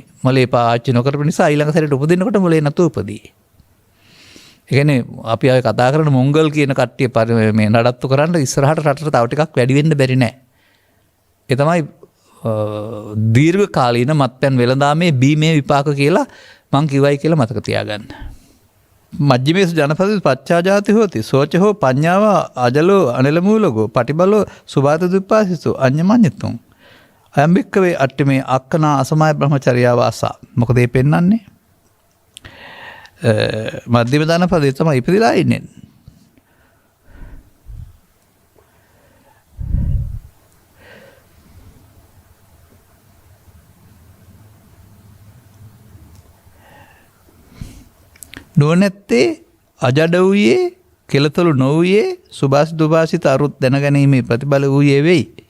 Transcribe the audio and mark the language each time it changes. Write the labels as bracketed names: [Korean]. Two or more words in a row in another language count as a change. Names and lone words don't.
[Sinhala] මොලේ එපා ආච්චි නොකරපු නිසා ඊළඟ සැරේට උපදිනකොට මොලේ නැතු උපදී. ඒ කියන්නේ අපි අය කතා කරන මොංගල් කියන කට්ටිය මේ නඩත්තු කරන්න ඉස්සරහට රටට තව ටිකක් වැඩි වෙන්න බැරි නෑ. ඒ තමයි දීර්ඝ කාලීන මත්පැන් වෙළඳාමේ බීමේ විපාක කියලා මං කිව්වයි කියලා මතක තියාගන්න. [Pali] මජ්ජිමේසු ජනපදි පච්චාජාති හෝති සෝච හෝ පඤ්ඤාව අජලෝ අනිලමූලගෝ පටිබලෝ සුභාත දුප්පාසිසු අඤ්ඤමඤ්ඤතුං අයම්බික්කවේ අට්ඨමේ අක්කනා අසමාය බ්‍රහ්මචර්යාව ආසා. [Sinhala] මොකද මේ පෙන්වන්නේ මධ්‍යම ජනපදයේ තමයි ඉපදිලා ඉන්නේ. නුවණැත්තේ අජඩ වූයේ කෙලතොළු නොවූයේ සුභාසිත දුභාසිත අරුත් දැනගැනීමේ ප්‍රතිබල වූයේ වෙයි.